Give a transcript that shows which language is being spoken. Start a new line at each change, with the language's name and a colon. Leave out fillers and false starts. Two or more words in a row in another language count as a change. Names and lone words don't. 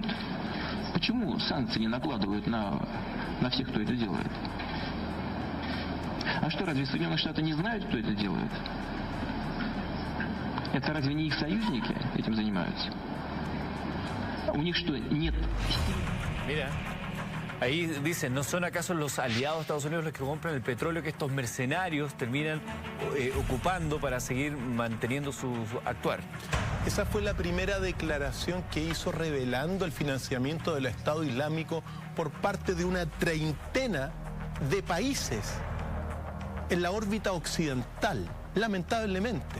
Russian: Почему санкции не накладывают на всех, кто это делает? А что, разве Соединенные Штаты не знают, кто это делает? Это разве не их союзники этим занимаются? У них что, нет?
Spanish: Mira, ahí dicen, ¿no son acaso los aliados de Estados Unidos los que compran el petróleo que estos mercenarios terminan ocupando para seguir manteniendo su actuar? Esa fue la primera declaración que hizo revelando el financiamiento del Estado Islámico por parte de una treintena de países en la órbita occidental, lamentablemente.